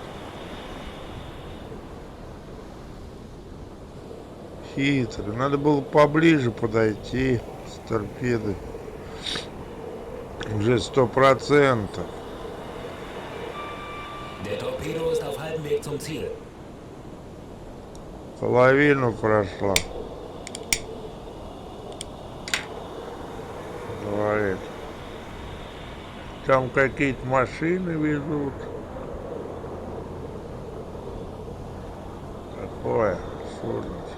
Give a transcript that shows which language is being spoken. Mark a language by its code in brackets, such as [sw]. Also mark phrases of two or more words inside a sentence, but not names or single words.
[ru] Хитрый. Надо было поближе подойти с торпедой. Уже 100%. [de] Der Torpedo ist auf halbem Weg zum Ziel. [ru] Половину прошла. Говорит. Там какие-то машины везут. Такое судно.